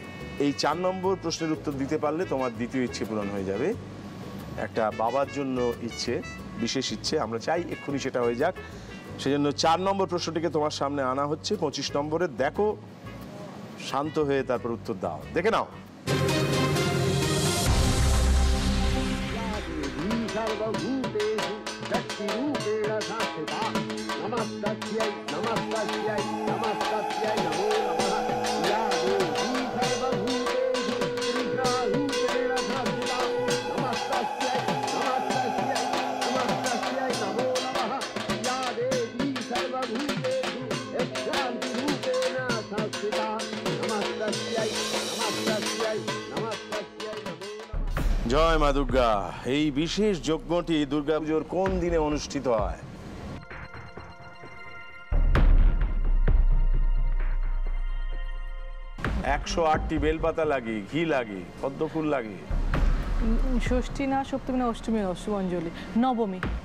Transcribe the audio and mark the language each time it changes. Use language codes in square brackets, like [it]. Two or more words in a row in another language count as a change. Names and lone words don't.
[bn] এই 4 নম্বর প্রশ্নের উত্তর দিতে পারলে তোমার দ্বিতীয় ইচ্ছে পূরণ হয়ে যাবে। একটা বাবার জন্য ইচ্ছে, বিশেষ ইচ্ছে, আমরা চাই এক্ষুনি সেটা হয়ে যাক। সেজন্য 4 নম্বর প্রশ্নটিকে তোমার সামনে আনা হচ্ছে। 25 নম্বরে দেখো, শান্ত হয়ে তারপর উত্তর দাও। দেখে নাও। [sa] सर्वभूतेषु शक्तिरूपेण संस्थिता नमस्तस्यै नमस्तस्यै नमस्तस्यै नमो नमः या देवी सर्वभूतेषु ऋद्रारूपेण संस्थिता नमस्तस्यै नमस्तस्यै नमस्तस्यै नमो नमः या देवी सर्वभूतेषु शान्तिरूपेण संस्थिता नमस्तस्यै नमस्तस्यै नमस्तस्यै नमो नमः। [bn] জয় মা দুর্গা। এই বিশেষ যজ্ঞটি দুর্গাপুজোর কোন দিনে অনুষ্ঠিত হয়? একশো 8টি বেলপাতা লাগে, ঘি লাগে, পদ্ম ফুল লাগে। ষষ্ঠী না, সপ্তমী না, অষ্টমী না, অষ্টমঞ্জলি, নবমী।